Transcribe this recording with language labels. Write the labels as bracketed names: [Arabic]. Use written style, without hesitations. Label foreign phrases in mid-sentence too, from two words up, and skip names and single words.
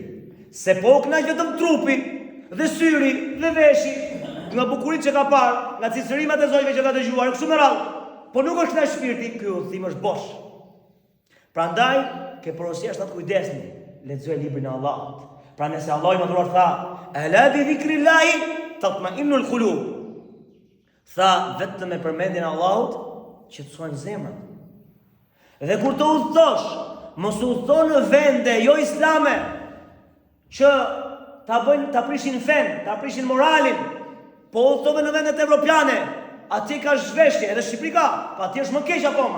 [Albanian] Se po kënaq vetëm trupi dhe syri dhe veshi, nga bukuritë që ka parë, nga cicërimat e zojve që ka dëgjuar, kështu me radhë, po nuk është kënaq shpirti, ky udhtim është bosh. Prandaj, ke porosia është atë kujdesni, lexoj librin e Allahut. Pra nëse Allah i madhruar tha, [Arabic] ألا بذكر الله تطمئن القلوب. [Albanian] Tha vetëm me përmendjen e Allahut qetësohen zemrat. Dhe kur të udhëtosh, mos udhëto në vende jo islame që ta prishin fen, ta prishin moralin, po udhëtove në vendet evropiane, atje ka zhveshje, edhe Shqipëri ka, pa atje është më keq akoma.